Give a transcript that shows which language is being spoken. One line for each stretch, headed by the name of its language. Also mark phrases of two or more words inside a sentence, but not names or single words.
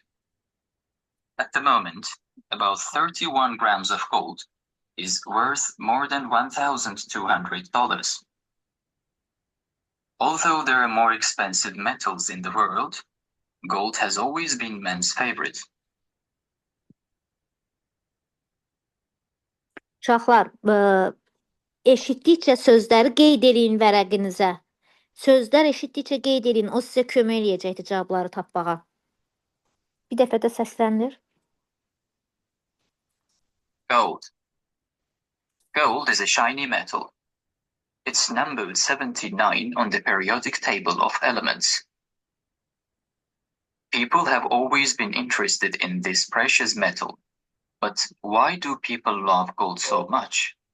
English: At the moment, about 31 grams of gold is worth more than $1,200. Although there are more expensive metals in the world, gold has always been men's favorite.
Azerbaijani: Uşaqlar, eşitdikcə sözləri qeyd edin vərəqinizə. Sözlər eşitdikcə qeyd edin, o sizə kömək eləyəcəkdir cavabları tapmağa. Bir dəfə də səsləndir.
English: Gold. Gold is a shiny metal. It's numbered 79 on the periodic table of elements. People have always been interested in this precious metal, but why do people love gold so much?